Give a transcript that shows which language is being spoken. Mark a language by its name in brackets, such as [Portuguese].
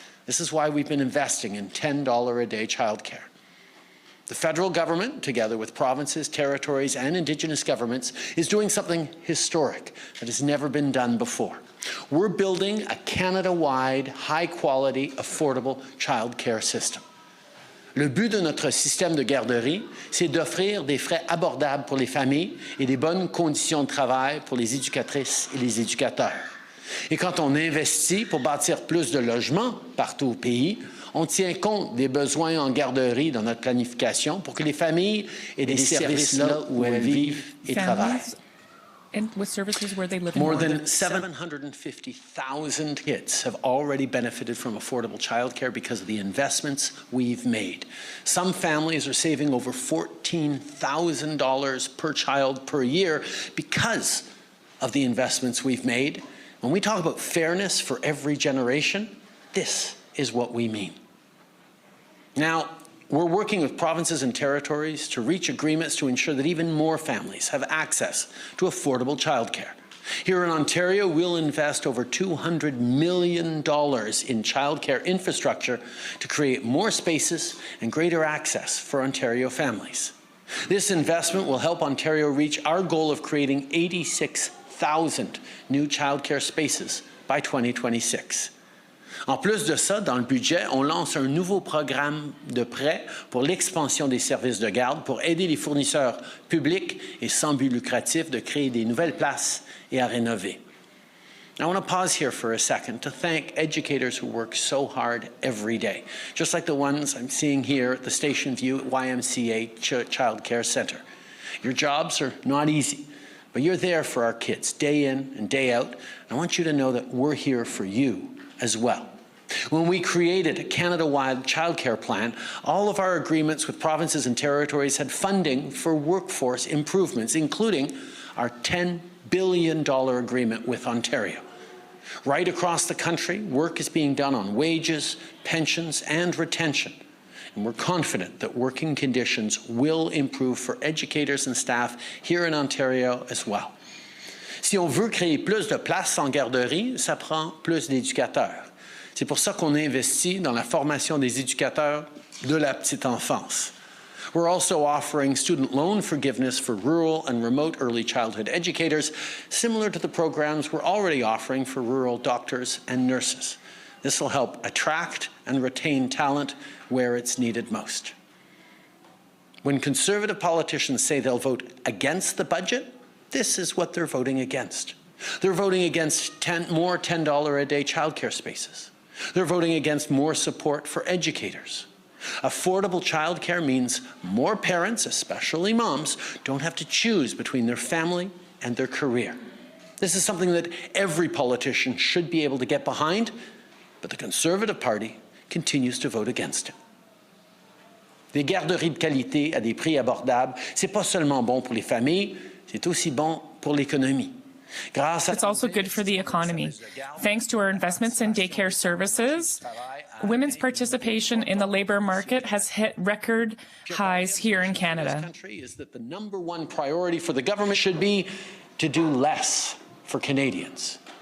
[English] This is why we've been investing in $10 a day childcare. The federal government, together with provinces, territories, and Indigenous governments, is doing something historic that has never been done before. We're building a Canada-wide, high-quality, affordable childcare system. [French] Le but de notre système de garderie, c'est d'offrir des frais abordables pour les familles et des bonnes conditions de travail pour les éducatrices et les éducateurs. Et quand on investit pour bâtir plus de logements partout au pays, on tient compte des besoins en garderie dans notre planification pour que les familles aient des services là où elles vivent et travaillent. [English] And with services where they live. More than 750,000 kids have already benefited from affordable childcare because of the investments we've made. Some families are saving over $14,000 per child per year because of the investments we've made. When we talk about fairness for every generation, this is what we mean. Now, we're working with provinces and territories to reach agreements to ensure that even more families have access to affordable childcare. Here in Ontario, we'll invest over $200 million in childcare infrastructure to create more spaces and greater access for Ontario families. This investment will help Ontario reach our goal of creating 86,000 new childcare spaces by 2026. [French] En plus de ça, dans le budget, on lance un nouveau programme de prêt pour l'expansion des services de garde pour aider les fournisseurs publics et sans but lucratif de créer des nouvelles places et à rénover. [English] I want to pause here for a second to thank educators who work so hard every day, just like the ones I'm seeing here at the Station View YMCA Child Care Centre. Your jobs are not easy, but you're there for our kids day in and day out. I want you to know that we're here for you as well. When we created a Canada-wide childcare plan, all of our agreements with provinces and territories had funding for workforce improvements, including our $10 billion agreement with Ontario. Right across the country, work is being done on wages, pensions, and retention. And we're confident that working conditions will improve for educators and staff here in Ontario as well. [French] Si on veut créer plus de places en garderie, ça prend plus d'éducateurs. C'est pour ça qu'on investit dans la formation des éducateurs de la petite enfance. [English] We're also offering student loan forgiveness for rural and remote early childhood educators, similar to the programs we're already offering for rural doctors and nurses. This will help attract and retain talent where it's needed most. When Conservative politicians say they'll vote against the budget, this is what they're voting against. They're voting against more $10 a day childcare spaces. They're voting against more support for educators. Affordable childcare means more parents, especially moms, don't have to choose between their family and their career. This is something that every politician should be able to get behind, but the Conservative Party continues to vote against it. [French] Des garderies de qualité à des prix abordables, c'est pas seulement bon pour les familles, c'est aussi bon pour l'économie. [English] It's also good for the economy. Thanks to our investments in daycare services, women's participation in the labour market has hit record highs here in Canada. Is that the number one priority for the government should be to do less for Canadians.